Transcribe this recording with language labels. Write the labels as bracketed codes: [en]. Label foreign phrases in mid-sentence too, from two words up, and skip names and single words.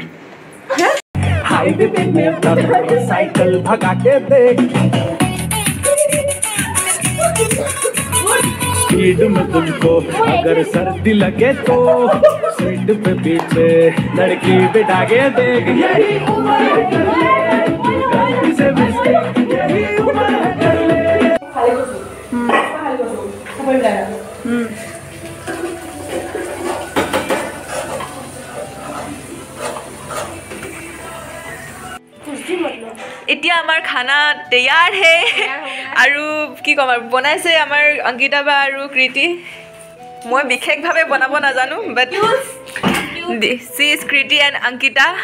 [hi] हाईवे पे साइकिल भगा के देख स्पीड में तुमको अगर सर्दी लगे तो स्पीड पे पीछे लड़की बिठा के देख यही उम्र है कर ले गलती से मिस्टेक यही उम्र है कर ले [as] এতিয়া আমাৰ খানা তৈয়াৰ হে আৰু কি ক'ম আৰু বনাইছে আমাৰ অংকিতা বা আৰু কৃতি মই বিশেষভাৱে বনাব নাজানো [en] but she is Kriti and Ankita